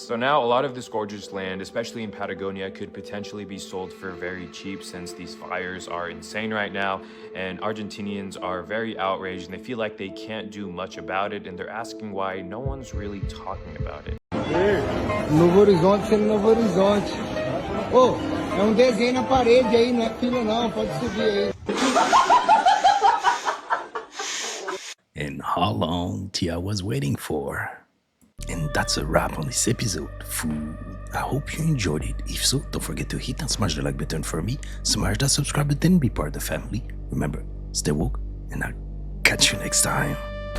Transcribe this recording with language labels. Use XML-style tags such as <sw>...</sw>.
<en>So now a lot of this gorgeous land, especially in Patagonia, could potentially be sold for very cheap since these fires are insane right now, and Argentinians are very outraged and they feel like they can't do much about it, and they're asking why no one's really talking about it.</en> <pt>Novo Horizonte sendo Novo Horizonte. Oh, é desenho na parede aí, não é fila não, pode subir aí.</pt> <en>And how long Tia was waiting for. And that's a wrap on this episode. I hope you enjoyed it. If so, don't forget to hit and smash the like button for me, smash that subscribe button, be part of the family. Remember, stay woke, and I'll catch you next time.</en>